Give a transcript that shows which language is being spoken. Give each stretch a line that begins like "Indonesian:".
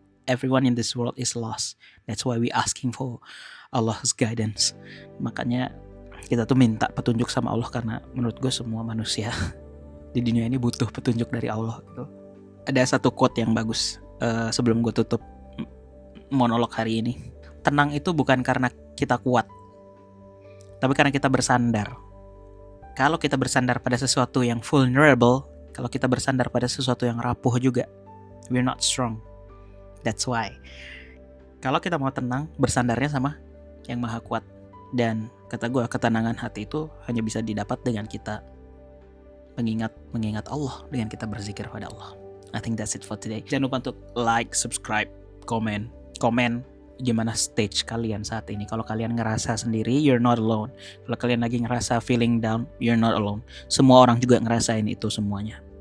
English: Everyone in this world is lost. That's why we asking for Allah's guidance.
Indonesian: Makanya kita tuh minta petunjuk sama Allah, karena menurut gue semua manusia di dunia ini butuh petunjuk dari Allah gitu. Ada satu quote yang bagus sebelum gue tutup monolog hari ini. Tenang itu bukan karena kita kuat, tapi karena kita bersandar. Kalau kita bersandar pada sesuatu yang vulnerable, kalau kita bersandar pada sesuatu yang rapuh juga,
English: we're not strong. That's why.
Indonesian: Kalau kita mau tenang, bersandarnya sama yang maha kuat. Dan kata gue, ketenangan hati itu hanya bisa didapat dengan kita mengingat Allah, dengan kita berzikir pada Allah.
English: I think that's it for today.
Indonesian: Jangan lupa untuk like, subscribe, komen gimana stage kalian saat ini. Kalau kalian ngerasa sendiri,
English: you're not alone.
Indonesian: Kalau kalian lagi ngerasa
English: feeling down,
Indonesian: you're not alone. Semua orang juga ngerasain itu semuanya.